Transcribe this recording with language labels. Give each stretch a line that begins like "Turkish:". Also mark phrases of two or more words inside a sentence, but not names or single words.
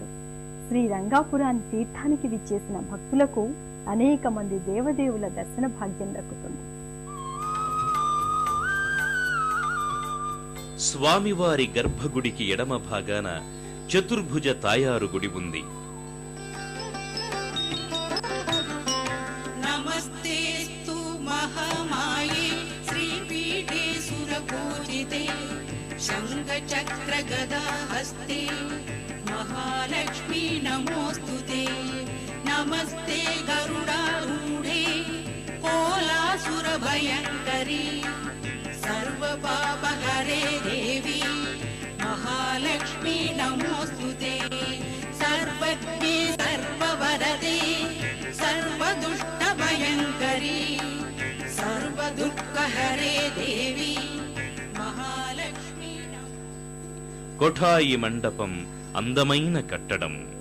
Telugu: శ్రీ రంగాపురాన్ని తీర్థానికి విచ్చేసిన భక్తులకు అనేక మంది దేవదేవుల దర్శన భాగ్యం దక్కుతుంది. స్వామివారి గర్భగుడికి ఎడమ భాగాన చతుర్భుజ తాయారు గుడి ఉంది.
Sanskrit: शंखचक्र गदा हस्ते महालक्ष्मी नमोस्तुते नमस्ते गरुडारूढे कोलासुर भयंकरी सर्व पापहरे देवी महालक्ष्मी नमोस्तुते सर्वज्ञे सर्ववरदे सर्वदुष्ट भयंकरी सर्वदुःखहरे देवी
Telugu: కొఠాయి మండపం అందమైన కట్టడం.